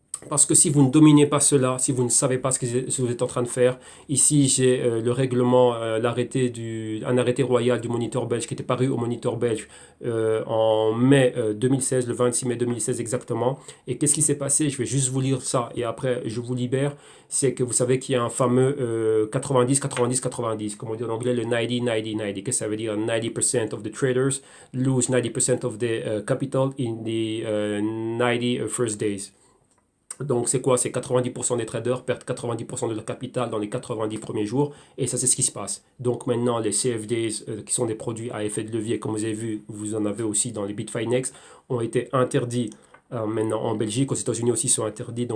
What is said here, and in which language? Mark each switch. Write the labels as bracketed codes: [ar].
[fr] Parce que si vous ne dominez pas cela, si vous ne savez pas ce que vous êtes en train de faire, ici j'ai le règlement, un arrêté royal du Moniteur belge qui était paru au Moniteur belge en mai 2016, le 26 mai 2016 exactement. Et qu'est-ce qui s'est passé? Je vais juste vous lire ça et après je vous libère. C'est que vous savez qu'il y a un fameux 90-90-90, comme on dit en anglais le 90-90-90. Qu'est-ce que ça veut dire? [en] 90% of the traders lose 90% of the capital in the 90 first days. [fr] Donc, c'est quoi? C'est 90% des traders perdent 90% de leur capital dans les 90 premiers jours. Et ça, c'est ce qui se passe. Donc, maintenant, les CFDs, qui sont des produits à effet de levier, comme vous avez vu, vous en avez aussi dans les Bitfinex, ont été interdits maintenant en Belgique. Aux États-Unis aussi, ils sont interdits.